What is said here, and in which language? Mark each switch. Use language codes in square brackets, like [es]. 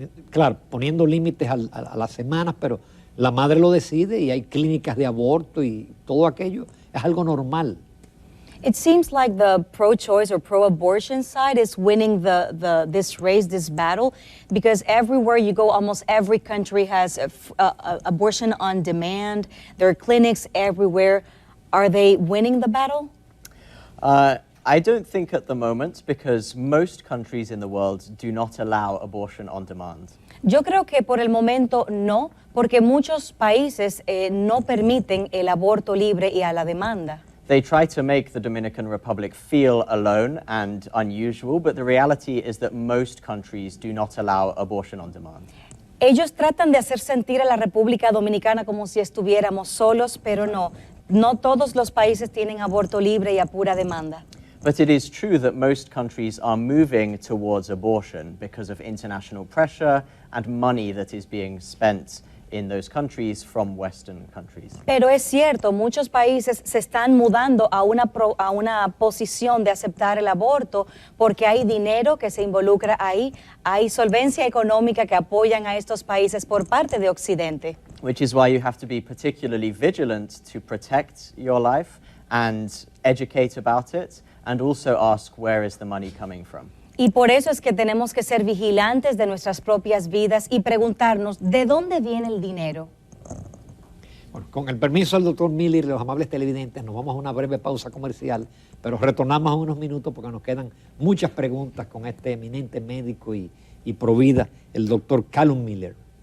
[es] Claro, poniendo límites a las semanas, pero la madre lo decide y hay clínicas de aborto y todo aquello es algo normal. [en] It seems like the pro-choice or pro-abortion side is winning this race, this battle, because everywhere you go, almost every country has abortion on demand. There are clinics everywhere. Are they winning the battle? I don't think at the moment, because most countries in the world do not allow abortion on demand. [es] Yo creo que por el momento no, porque muchos países no permiten el aborto libre y a la demanda. [en] They try to make the Dominican Republic feel alone and unusual, but the reality is that most countries do not allow abortion on demand. [es] Ellos tratan de hacer sentir a la República Dominicana como si estuviéramos solos, pero no. No todos los países tienen aborto libre y a pura demanda. [en] But it is true that most countries are moving towards abortion because of international pressure and money that is being spent in those countries from Western countries. [es] Pero es cierto, muchos países se están mudando a una posición de aceptar el aborto porque hay dinero que se involucra ahí, hay solvencia económica que apoyan a estos países por parte de Occidente. [en] Which is why you have to be particularly vigilant to protect your life and educate about it, and also ask where is the money coming from. [es] Y por eso es que tenemos que ser vigilantes de nuestras propias vidas y preguntarnos, ¿de dónde viene el dinero? Bueno, con el permiso del doctor Miller y de los amables televidentes, nos vamos a una breve pausa comercial, pero retornamos en unos minutos porque nos quedan muchas preguntas con este eminente médico y pro-vida, el doctor Calum Miller.